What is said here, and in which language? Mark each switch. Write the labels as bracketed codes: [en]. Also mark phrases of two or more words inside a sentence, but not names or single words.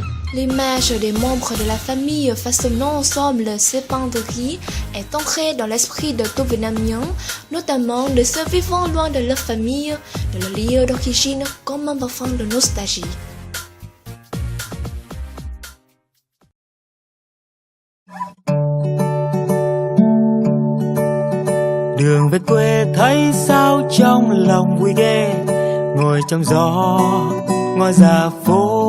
[fr] L'image des membres de la famille façonnant ensemble ces penderies est ancrée dans l'esprit de tout Vietnamien, notamment de ceux vivant loin de leur famille, de leur lieu d'origine comme un parfum de nostalgie. [vi] Đường về quê thấy sao trong lòng vui ghê, ngồi trong gió ngõ ra phố.